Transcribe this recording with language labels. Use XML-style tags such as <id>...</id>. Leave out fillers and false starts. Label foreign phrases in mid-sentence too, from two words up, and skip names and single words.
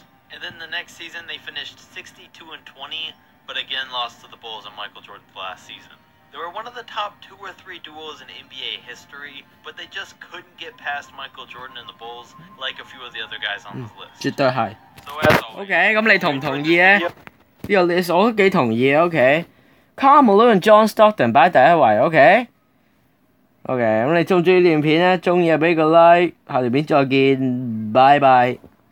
<en>And then the next season, they finished 62-20, but again lost to the Bulls in Michael Jordan's last season. They were one of the top 2 or 3 duos in NBA history, but they just couldn't get past Michael Jordan and the Bulls like a few of the other guys on this list.</en> <yue>絕對係。</yue> <en>So as always,</en> <yue>OK， 咁你同唔同意咧？呢個 list 我都幾同意啊。OK，Karl Malone、John Stockton 擺第一位。OK，咁你中唔中意呢段片咧？中意就俾個 like，下條片再見，拜拜。</yue>